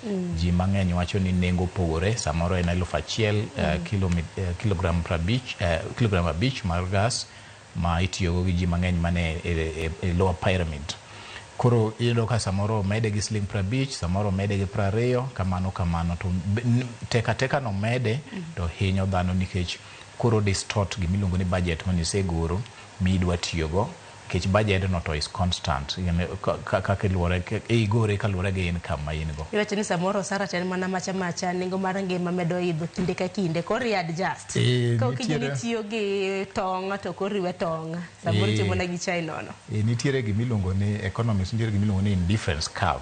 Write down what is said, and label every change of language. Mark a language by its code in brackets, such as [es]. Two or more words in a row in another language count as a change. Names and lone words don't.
[luo] Ji mang'eny wacho ni nengo pogore, samoro en 1,000 kilogram 50 mar gas ma itiyogo gi ji mang'eny mane e [en] lower pyramid. [luo] Koro iyudo ka samoro mede gi siling 50, samoro mede gi 20, kamano to teka no mede to hinyo dhano nikech koro distort gimiluongo ni budget manisegoro midwa tiyogo, nikech budget no to [en] is constant, [luo] kaka igore kaluwore gi income ma in go. Iwacho ni samoro Sara ten mana macha nengo mar ngima medo idho kinde ka kinde, koro adjust. Ka kijini tiyo gi tong' to koro iwe tong', samoro timo na gi chai nono. Nitiere gimiluongo ni economics, nitiere gimiluongo ni [en] indifference curve.